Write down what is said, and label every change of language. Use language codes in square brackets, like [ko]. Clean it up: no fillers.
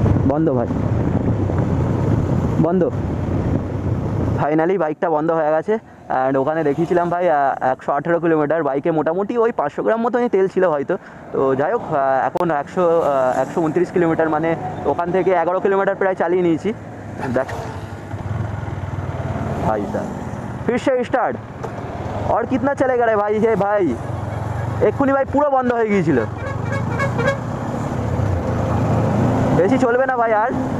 [bn] বন্ধ ভাই, বন্ধ, ফাইনালি বাইকটা বন্ধ হয়ে গেছে। অ্যান্ড ওখানে দেখিয়েছিলাম ভাই 118 কিলোমিটার, বাইকে মোটামুটি ওই 500 গ্রাম মতনই তেল ছিল হয়তো। তো যাই হোক, এখন 129 কিলোমিটার, মানে ওখান থেকে 11 কিলোমিটার প্রায় চালিয়ে নিয়েছি। [hi] দেখ भाई साहब, फिर से स्टार्ट, और कितना चलेगा रे भाई। हे भाई [bn] এক্ষুনি ভাই পুরো বন্ধ হয়ে গিয়েছিল, বেশি চলবে না ভাই আর।